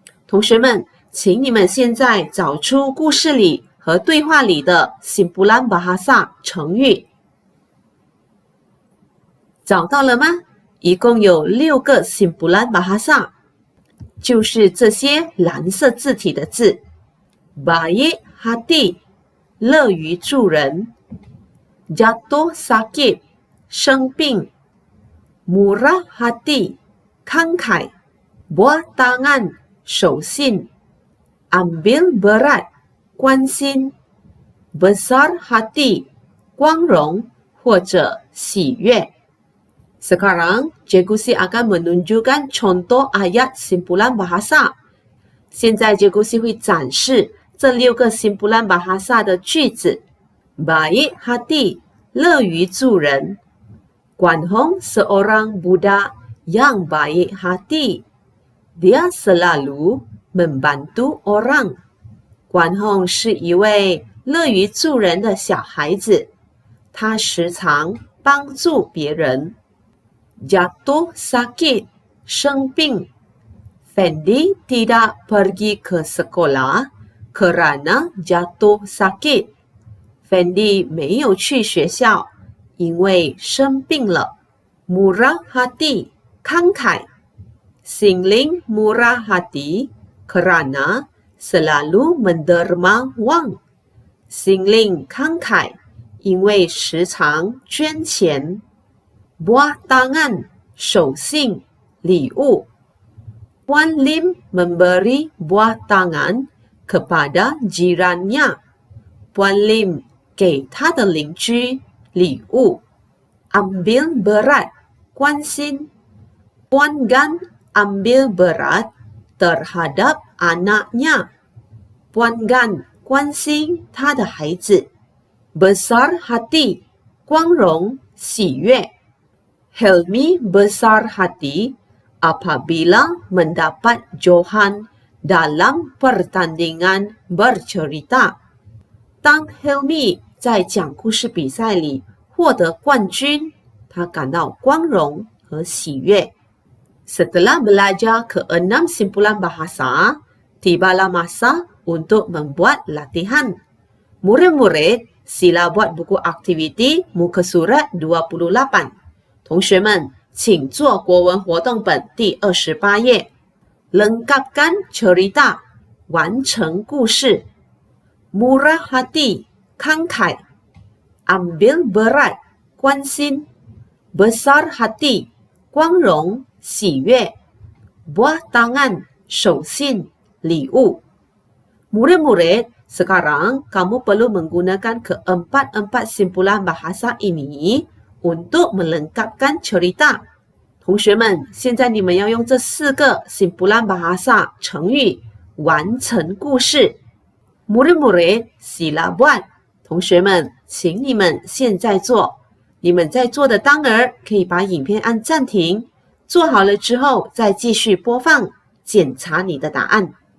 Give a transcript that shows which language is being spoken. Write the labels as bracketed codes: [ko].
[zh] 同学们，请你们现在找出故事里和对话里的 simpulan bahasa 成语。找到了吗？一共有6个 simpulan bahasa， 就是这些蓝色字体的字。 [ms] Baik hati， [zh] 乐于助人。 [ms] Jatuh sakit， [zh] 生病。 [ms] Murah hati， [zh] 慷慨。 [ms] Buah tangan， [zh] 手信。 [ms] Ambil berat， [zh] 关心。 [ms] Besar hati， [zh] 光荣或者喜悦。 [ms] Sekarang, Cikgu Si akan menunjukkan contoh ayat simpulan bahasa. [zh] 现在Cikgu Si会展示这6个 simpulan bahasa 的句子。 [ms] Baik hati， [zh] 乐于助人。 [ms] Guan Hong seorang budak yang baik hati. Dia selalu membantu orang. [zh] Guan Hong 是一位乐于助人的小孩子，他时常帮助别人。 [ms] Jatuh sakit， [zh] 生病。 [ms] Fendi tidak pergi ke sekolah kerana jatuh sakit. [zh] Fendi 没有去学校，因为生病了。 [ms] Murah hati， [zh] 慷慨。 [ms] Singling murah hati kerana selalu menderma wang. [zh] Singling 慷慨，因为时常捐钱。 [ms] Buah tangan， [zh] 手信，礼物。 [ms] Puan Lim memberi buah tangan kepada jirannya. [zh] Puan Lim 给他的邻居礼物。 [ms] Ambil berat， [zh] 关心。 [ms] Puan Gan ambil berat terhadap anaknya. [zh] Puan Gan 关心他的孩子。 [ms] Besar hati， [zh] 光荣，喜悦。 [ms] Helmi besar hati apabila mendapat Johan dalam pertandingan bercerita. 当 Helmi 在讲故事比赛里获得冠军，他感到光荣和喜悦。 Setelah belajar ke-6 simpulan bahasa, tibalah masa untuk membuat latihan. Murid-murid, sila buat buku aktiviti muka surat 28. [zh] 同学们，请做国文活动本第28页。 [ms] Lengkapkan cerita， [zh] 完成故事。 [ms] Murah hati， [zh] 慷慨。 [ms] Ambil berat， [zh] 关心。 [ms] Besar hati， [zh] 光荣，喜悦。 [ms] Buah tangan， [zh] 手信，礼物。 [ms] Murid-murid, sekarang kamu perlu menggunakan keempat-empat simpulan bahasa ini untuk melengkapkan cerita. [zh] 同学们，现在你们要用这4个 simpulan bahasa 成语完成故事。 [ms] Murid-murid, sila buat. [zh] 同学们，请你们现在做。你们在做的当儿可以把影片按暂停，做好了之后再继续播放，检查你的答案。